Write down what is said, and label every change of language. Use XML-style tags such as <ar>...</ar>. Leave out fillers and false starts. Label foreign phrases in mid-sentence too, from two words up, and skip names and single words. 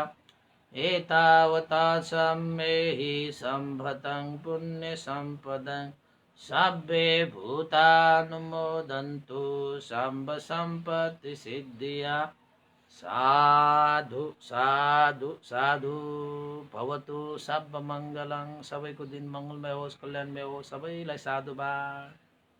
<pi>एतावता च मेहि सम्भतं पुण्यसम्पदं सब्बे भूतानुमोदन्तु सम्भ सम्पत्तिसिद्धिया। साधु साधु साधु भवतु। सब मङ्गलं,</pi> <ne>सबैको दिन मङ्गलमय होस्, कल्याणमय होस्। सबैलाई साधुवाद।</ne>